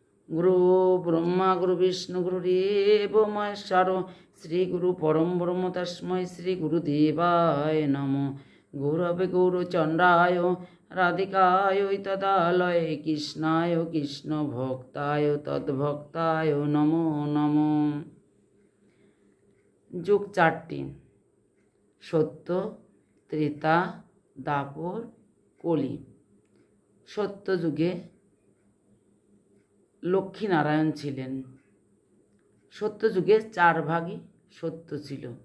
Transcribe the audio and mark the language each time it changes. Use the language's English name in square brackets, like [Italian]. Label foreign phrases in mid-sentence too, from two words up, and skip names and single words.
[Sanskrit] गुरु ब्रह्मा गुरु विष्णु गुरुदेव महेश्वर श्री गुरु परम ब्रह्म तस्मै श्री गुरुदेवाय नमो। गौरवे गौरचंद्राय राधिकाय तदालय कृष्णाय कृष्ण भक्ताय तद्भक्ताय नमो नमो। [Bangla] যুগ চারটি: সত্য, ত্রেতা, দাপর, কলি। সত্য যুগে লক্ষ্মীনারায়ণ ছিলেন। সত্য যুগে 4 ভাগই সত্য ছিল।